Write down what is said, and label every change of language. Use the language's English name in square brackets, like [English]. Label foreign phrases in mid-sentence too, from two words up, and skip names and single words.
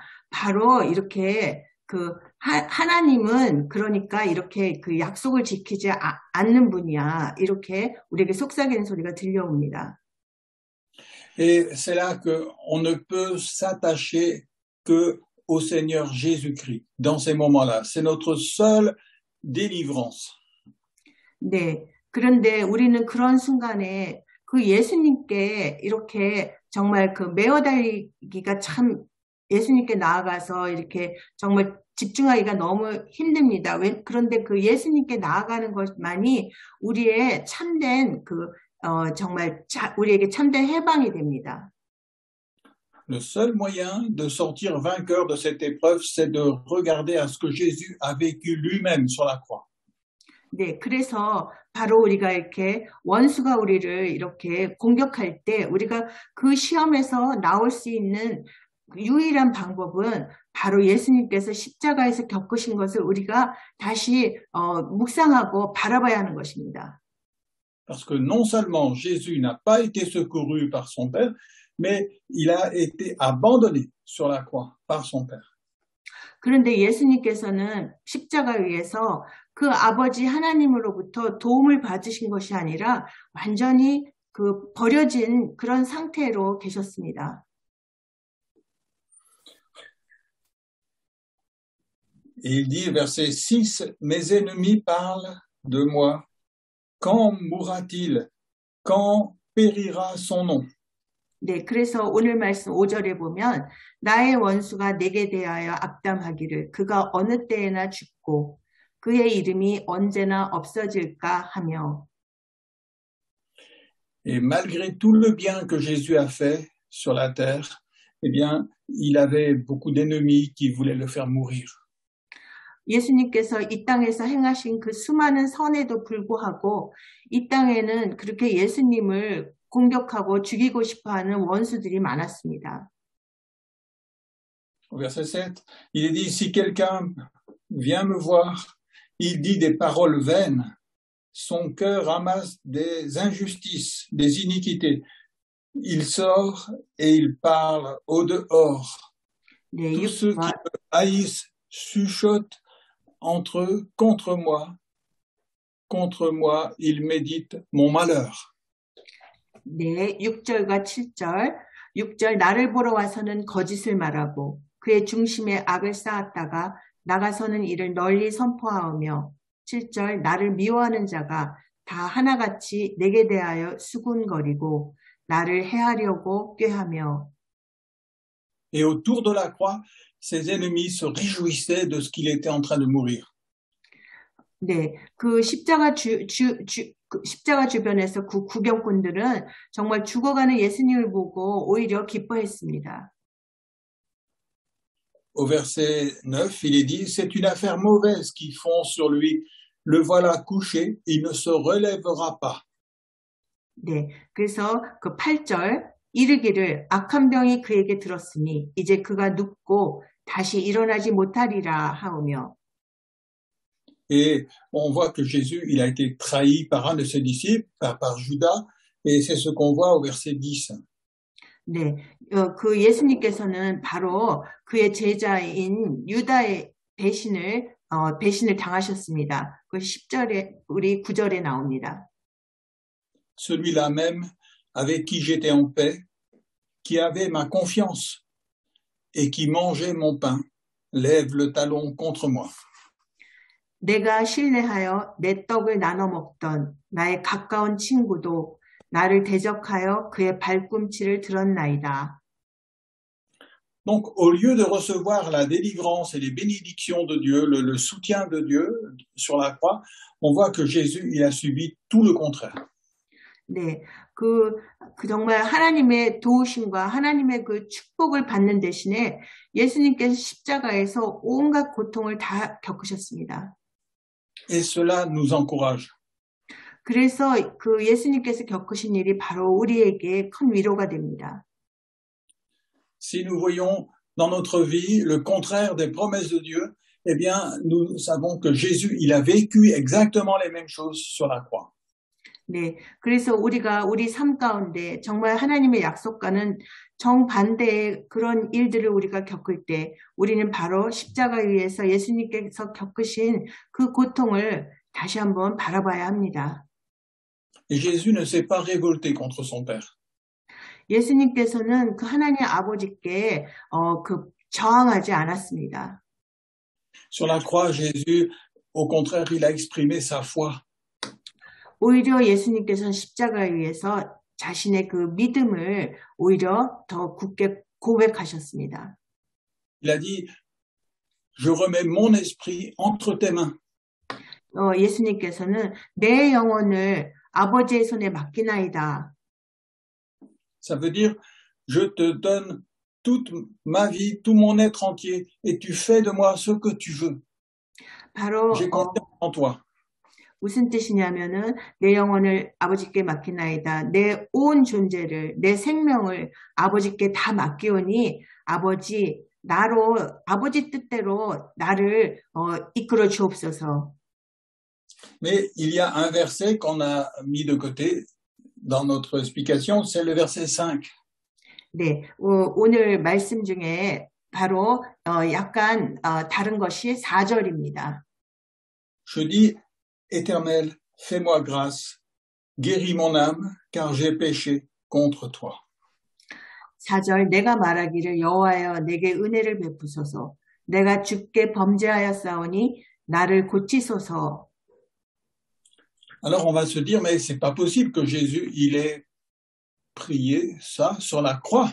[Korean] 바로 이렇게 그 하나님은 그러니까 이렇게 그 약속을 지키지 않는 분이야. 이렇게 우리에게 속삭이는 소리가 들려옵니다. [French] Et c'est là qu'on ne peut s'attacher que au Seigneur Jésus-Christ dans ces moments-là. C'est notre seule délivrance. [Korean] 네. 그런데 우리는 그런 순간에 그 예수님께 이렇게 정말 그 매어달리기가 참 예수님께 나아가서 이렇게 정말 집중하기가 너무 힘듭니다. 그런데 그 예수님께 나아가는 것만이 우리의 참된 정말 우리에게 참된 해방이 됩니다. [French] Le seul moyen de sortir vainqueur de cette épreuve, c'est de regarder à ce que Jésus a vécu lui-même sur la croix. [Korean] 네, 그래서 바로 우리가 이렇게 원수가 우리를 이렇게 공격할 때 우리가 그 시험에서 나올 수 있는 유일한 방법은 바로 예수님께서 십자가에서 겪으신 것을 우리가 다시 묵상하고 바라봐야 하는 것입니다. [French] Parce que non seulement Jésus n'a pas été secouru par son Père, mais il a été abandonné sur la croix par son Père. [Korean] 그런데 예수님께서는 십자가 위에서 그 아버지 하나님으로부터 도움을 받으신 것이 아니라 완전히 그 버려진 그런 상태로 계셨습니다. [French] Et il dit, verset 6, « Mes ennemis parlent de moi. Quand mourra-t-il? Quand périra son nom? » [Korean] 네, 그래서 오늘 말씀 5절에 보면 나의 원수가 내게 대하여 악담하기를 그가 어느 때에나 죽고 그의 이름이 언제나 없어질까 하며. [French] Et malgré tout le bien que Jésus a fait sur la terre, eh bien, il avait beaucoup d'ennemis qui voulaient le faire mourir. [Korean] 예수님께서 이 땅에서 행하신 그 수많은 선에도 불구하고 이 땅에는 그렇게 예수님을 공격하고 죽이고 싶어하는 원수들이 많았습니다. [French] Au verset 7, il est dit, si quelqu'un vient me voir, il dit des paroles vaines, son cœur amasse des injustices, des iniquités. Il sort et il parle au dehors. [Korean] 네, [French] Tous ceux qui me haïssent chuchotent entre eux contre moi, ils méditent mon malheur. [Korean] 네, 6절과 7절. 6절 나를 보러 와서는 거짓을 말하고 그의 중심에 악을 쌓았다가 나가서는 이를 널리 선포하오며 7절 나를 미워하는 자가 다 하나같이 내게 대하여 수군거리고 나를 해하려고 꾀하며. [French] Et autour de la croix, ses ennemis se réjouissaient de ce qu'il était en train de mourir. [Korean] 네, 그 십자가 주변에서 그 구경꾼들은 정말 죽어가는 예수님을 보고 오히려 기뻐했습니다. [French] Au verset 9, il est dit, c'est une affaire mauvaise qu'ils font sur lui. Le voilà couché, il ne se relèvera pas. [Korean] 네, 그래서 그 8절 이르기를 악한 병이 그에게 들었으니 이제 그가 눕고 다시 일어나지 못하리라 하오며. [French] Et on voit que Jésus, il a été trahi par un de ses disciples, par Judas, et c'est ce qu'on voit au verset 10. [Korean] 네, 그 예수님께서는 바로 그의 제자인 유다의 배신을 당하셨습니다. 그 10절에, 우리 9절에 나옵니다. [French] Celui-là même avec qui j'étais en paix, qui avait ma confiance et qui mangeait mon pain, lève le talon contre moi. [Korean] 내가 신뢰하여 내 떡을 나눠 먹던 나의 가까운 친구도 나를 대적하여 그의 발꿈치를 들었나이다. [French] Donc, au lieu de recevoir la délivrance et les bénédictions de Dieu, le soutien de Dieu sur la croix, on voit que Jésus, il a subi tout le contraire. [Korean] 네, 정말 하나님의 도우심과 하나님의 그 축복을 받는 대신에 예수님께서 십자가에서 온갖 고통을 다 겪으셨습니다. [French] Et cela nous encourage. [Korean] 그래서 그 예수님께서 겪으신 일이 바로 우리에게 큰 위로가 됩니다. [French] Si nous voyons dans notre vie le contraire des promesses de Dieu, eh bien, nous savons que Jésus, il a vécu exactement les mêmes choses sur la croix. [Korean] 네, 그래서 우리가 우리 삶 가운데 정말 하나님의 약속과는 정반대의 그런 일들을 우리가 겪을 때 우리는 바로 십자가 위에서 예수님께서 겪으신 그 고통을 다시 한번 바라봐야 합니다. [French] Et Jésus ne s'est pas révolté contre son Père. [Korean] 예수님께서는 그 하나님 아버지께 저항하지 않았습니다. [French] Sur la croix, Jésus, au contraire, il a exprimé sa foi. [Korean] 오히려 예수님께서는 십자가 위에서 자신의 그 믿음을 오히려 더 굳게 고백하셨습니다. [French] Il a dit, je remets mon esprit entre tes mains. [Korean] 예수님께서는 내 영혼을 아버지의 손에 맡기나이다. [French] Ça veut dire, je te donne toute ma vie, tout mon être entier, et tu fais de moi ce que tu veux. [Korean] 바로 [French] J'ai confiance en toi. [Korean] 무슨 뜻이냐면은 내 영혼을 아버지께 맡기나이다. 내 온 존재를, 내 생명을 아버지께 다 맡기오니 아버지 아버지 뜻대로 나를 이끌어 주옵소서. [French] Mais il y a un verset qu'on a mis de côté dans notre explication, c'est le verset 5. [Korean] 네, 오늘 말씀 중에 바로 약간 다른 것이 4절입니다. [French] Je dis, Éternel, fais-moi grâce, guéris mon âme, car j'ai péché contre toi. [Korean] 4절, 내가 말하기를 여호와여 내게 은혜를 베푸소서. 내가 주께 범죄하였사오니 나를 고치소서. [French] Alors on va se dire, mais c'est pas possible que Jésus, il ait prié ça sur la croix.